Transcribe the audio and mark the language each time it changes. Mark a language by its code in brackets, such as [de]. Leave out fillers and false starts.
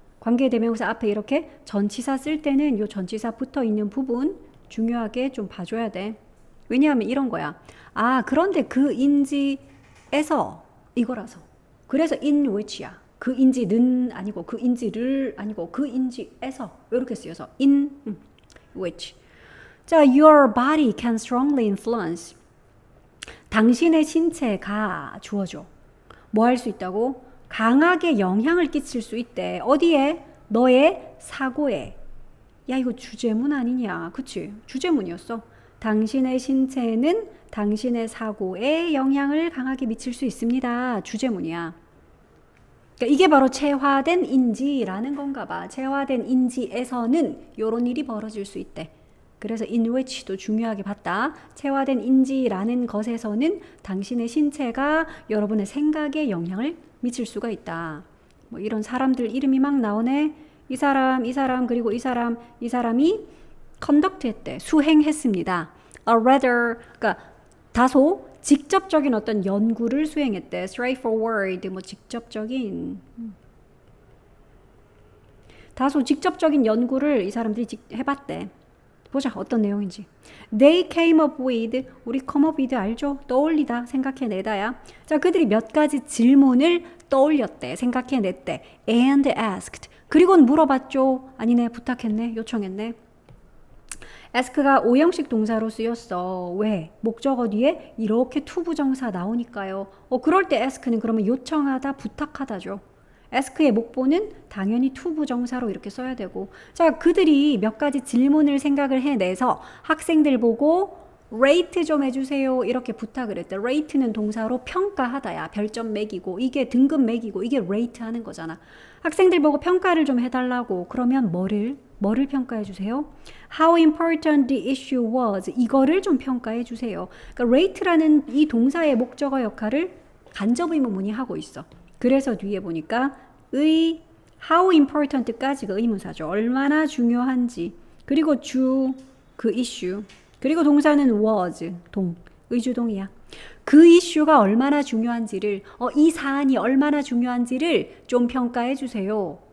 [ko] 관계대명사 앞에 이렇게 전치사 쓸 때는 요 전치사 붙어 있는 부분 중요하게 좀 봐줘야 돼. 왜냐하면 이런 거야. 아, 그런데 그 인지에서 이거라서. 그래서 in which야. 그 인지는 아니고 그 인지를 아니고 그 인지에서 이렇게 쓰여서 in which. [en] 자, your body can strongly influence. [ko] 당신의 신체가 주어져. 뭐 할 수 있다고? 강하게 영향을 끼칠 수 있대. 어디에? 너의 사고에. 야, 이거 주제문 아니냐? 그치? 주제문이었어. 당신의 신체는 당신의 사고에 영향을 강하게 미칠 수 있습니다. 주제문이야. 그러니까 이게 바로 체화된 인지라는 건가 봐. 체화된 인지에서는 이런 일이 벌어질 수 있대. 그래서 in which도 중요하게 봤다. 체화된 인지라는 것에서는 당신의 신체가 여러분의 생각에 영향을 미칠 수가 있다. 뭐 이런 사람들 이름이 막 나오네. 이 사람, 그리고 이 사람이 conduct 했대. 수행했습니다. A rather, 그러니까 다소 직접적인 어떤 연구를 수행했대. straightforward, 뭐 직접적인. 다소 직접적인 연구를 이 사람들이 해봤대. 보자 어떤 내용인지. [en] They came up with, [ko] 우리 [en] come up with [ko] 알죠? 떠올리다, 생각해내다야. 자, 그들이 몇 가지 질문을 떠올렸대, 생각해냈대. [en] And asked. [ko] 그리고는 물어봤죠. 아니네, 부탁했네, 요청했네. ask가 오형식 동사로 쓰였어. 왜? 목적어 뒤에 이렇게 투부정사 나오니까요. 그럴 때 ask는 그러면 요청하다, 부탁하다죠. ask의 목보는 당연히 투부정사로 이렇게 써야 되고. 자, 그들이 몇 가지 질문을 생각을 해내서 학생들 보고 rate 좀 해주세요 이렇게 부탁을 했대. rate는 동사로 평가하다야. 별점 매기고 이게 등급 매기고 이게 rate 하는 거잖아. 학생들 보고 평가를 좀 해달라고. 그러면 뭐를 평가해 주세요? [en] How important the issue was. [ko] 이거를 좀 평가해 주세요. 그러니까 rate라는 이 동사의 목적어 역할을 간접 의문문이 하고 있어. 그래서 뒤에 보니까 how important까지가 의문사죠. 얼마나 중요한지. 그리고 그 issue. 그리고 동사는 was, 의주동이야. 그 이슈가 얼마나 중요한지를, 이 사안이 얼마나 중요한지를 좀 평가해 주세요.